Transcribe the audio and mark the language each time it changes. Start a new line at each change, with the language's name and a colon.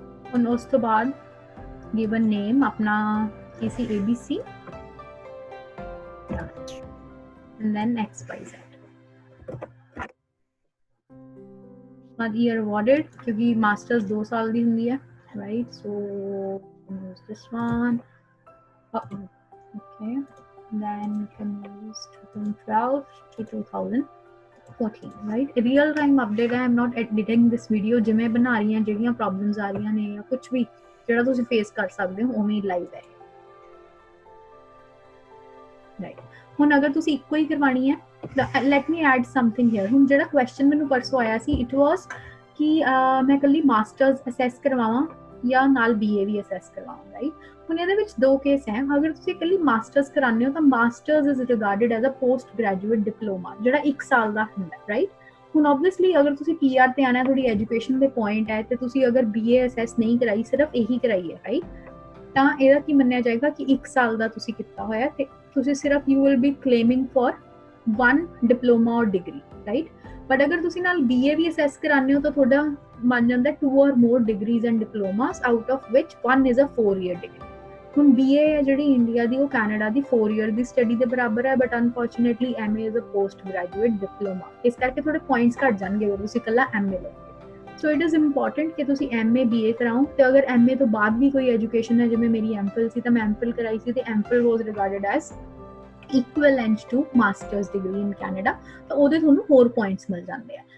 Punjabi: ਹੁਣ ਉਸ ਤੋਂ ਬਾਅਦ
English: given name
Punjabi: ਆਪਣਾ किसी ABC and then X by Z।
Hindi: बाद
English: year awarded,
Hindi: क्योंकि मास्टर्स 2 साल
Punjabi: ਦੀ ਹੁੰਦੀ ਹੈ,
Hindi: right?
English: So use this one। Okay, then you can use 2012 to 2014, right? Real time update
Punjabi: है,
English: I'm not editing this video,
Punjabi: ਜਿਵੇਂ ਬਣਾ ਰਹੀ ਹਾਂ, ਜਿਹੜੀਆਂ ਪ੍ਰੋਬਲਮਸ ਆ ਰਹੀਆਂ ਨੇ ਜਾਂ ਕੁਝ ਵੀ ਜਿਹੜਾ ਤੁਸੀਂ ਫੇਸ ਕਰ ਸਕਦੇ ਹੋ ਉਵੇਂ ਲਾਈਵ ਹੈ, ਰਾਈਟ? ਹੁਣ ਅਗਰ ਤੁਸੀਂ ਇੱਕੋ ਹੀ ਕਰਵਾਣੀ ਹੈ,
English: Let me add something here.
Punjabi: ਹੁਣ ਜਿਹੜਾ ਕੁਐਸਚਨ ਮੈਨੂੰ ਪਰਸੋਂ ਆਇਆ ਸੀ, ਇਟ ਵਾਸ ਕਿ ਮੈਂ ਇਕੱਲੀ ਮਾਸਟਰਸ ਅਸੈਸ ਕਰਵਾਵਾਂ ਜਾਂ ਨਾਲ BA ਵੀ ਅਸੈਸ ਕਰਵਾਵਾਂ, ਰਾਈਟ? ਹੁਣ ਇਹਦੇ ਵਿੱਚ 2 ਕੇਸ ਹੈ। ਅਗਰ ਤੁਸੀਂ ਇਕੱਲੀ ਮਾਸਟਰਸ ਕਰਾਉਂਦੇ ਹੋ ਤਾਂ
English: masters is regarded as a post graduate diploma,
Punjabi: ਜਿਹੜਾ 1 ਸਾਲ ਦਾ ਹੁੰਦਾ, ਰਾਈਟ? ਹੁਣ ਆਬਵੀਅਸਲੀ ਅਗਰ ਤੁਸੀਂ PR ਤੇ ਆਣਾ, ਤੁਹਾਡੀ ਐਜੂਕੇਸ਼ਨ ਦੇ ਪੁਆਇੰਟ ਹੈ, ਤੇ ਤੁਸੀਂ ਅਗਰ BA ਅਸੈਸ ਨਹੀਂ ਕਰਾਈ, ਸਿਰਫ ਇਹੀ ਕਰਾਈ ਹੈ, ਰਾਈਟ? ਤਾਂ ਇਹਦਾ ਕੀ ਮੰਨਿਆ ਜਾਏਗਾ ਕਿ 1 ਸਾਲ ਦਾ ਤੁਸੀਂ ਕੀਤਾ ਹੋਇਆ, ਤੇ ਤੁਸੀਂ ਸਿਰਫ
English: you will be claiming for 1 diploma or degree, right? But
Punjabi: ਅਗਰ ਤੁਸੀਂ ਨਾਲ BA ਵੀ ਅਸੈਸ ਕਰਾਉਂਦੇ ਹੋ ਤਾਂ ਤੁਹਾਡਾ ਮੰਨ ਜਾਂਦਾ
English: 2 or more degrees and diplomas, out of which 1 is a 4-year degree।
Punjabi: ਹੁਣ BA ਹੈ ਜਿਹੜੀ ਇੰਡੀਆ ਦੀ, ਉਹ ਕੈਨੇਡਾ ਦੀ 4 year ਦੀ ਸਟੱਡੀ ਦੇ ਬਰਾਬਰ ਹੈ,
English: but unfortunately MA is a post graduate diploma,
Punjabi: ਇਸ ਕਰਕੇ ਥੋੜੇ ਪੁਆਇੰਟਸ ਘੱਟ ਜਾਣਗੇ ਅਗਰ ਤੁਸੀਂ ਇਕੱਲਾ MA ਲਓਗੇ।
English: so it is important
Punjabi: ਕਿ ਤੁਸੀਂ MA BA ਕਰਾਓ, ਤੇ ਅਗਰ MA ਤੋਂ ਬਾਅਦ ਵੀ ਕੋਈ ਐਜੂਕੇਸ਼ਨ ਹੈ, ਜਿਵੇਂ ਮੇਰੀ MPhil ਸੀ ਤਾਂ ਮੈਂ MPhil ਕਰਾਈ ਸੀ, ਤੇ MPhil was ਰਿਗਾਰਡਡ as
English: equivalent to master's degree in Canada,
Punjabi: ਤਾਂ ਉਹਦੇ ਤੁਹਾਨੂੰ ਹੋਰ ਪੁਆਇੰਟਸ ਮਿਲ ਜਾਂਦੇ ਆ।